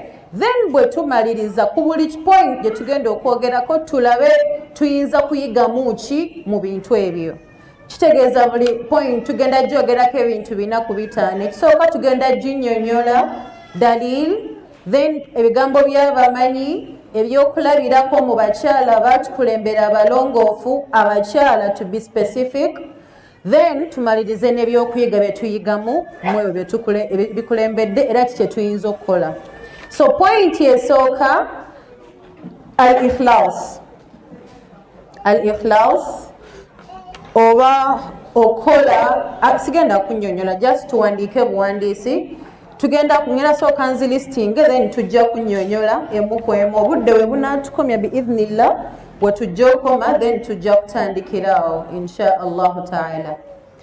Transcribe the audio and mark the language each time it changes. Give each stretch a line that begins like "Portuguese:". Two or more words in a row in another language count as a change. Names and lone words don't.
Ganda: Then bwe tumaliriza ku buli point gye tugenda okwogerako tulabe tuyinza kuyigamu ki mu bintu ebyo. Kitegeeza buli point tugenda gyogerako ebintu 4 ku 5. Ekisooka tugenda ginnyonnyola dalil, then ebigambo by'abamanyi, ebyokulabirako mu bakyala batukulembera abalongoofu, abakyala
English: to be specific.
Ganda: Then tumalirize n'ebyokuyiga bye tuyigamu mu ebyo bikulembedde era kye tuyinza okukola. So point esooka al-ikhlas. Al-ikhlas oba okola, sigenda kunnyonnyola, just tuwandiike buwandiisi. Ngenda sooka nzilistinge then tujja kunnyonnyola emu ku emu. Obudde bwe bunaatukomya biidhnillah bwe tujja okoma then tujja kutandikiraawo
Arabic: إن شاء الله تعالى.